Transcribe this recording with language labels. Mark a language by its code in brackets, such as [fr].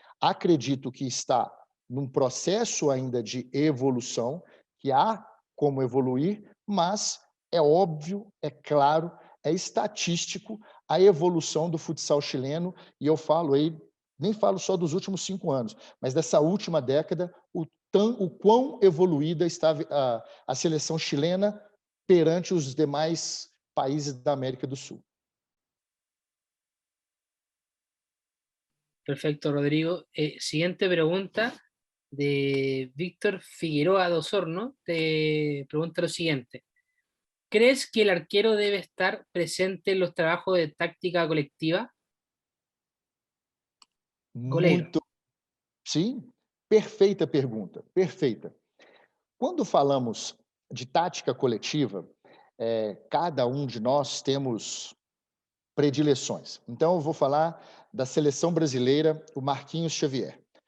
[pt] Acredito que está num processo ainda de evolução, que há como evoluir, mas é óbvio, é claro, é estatístico a evolução do futsal chileno, e eu falo aí, nem falo só dos últimos 5 anos, mas dessa última década, o quão evoluída está a seleção chilena perante os demais países da América do Sul. [es] Perfecto, Rodrigo. Siguiente pregunta de Víctor Figueroa de Osorno. Te pregunta lo siguiente. ¿Crees que el arquero debe estar presente en los trabajos de táctica colectiva? [pt] Goleiro. Muito. Sim, perfeita pergunta, perfeita. Quando falamos de tática coletiva, cada um de nós temos predileções. Então, eu vou falar da seleção brasileira, o Marquinhos Xavier.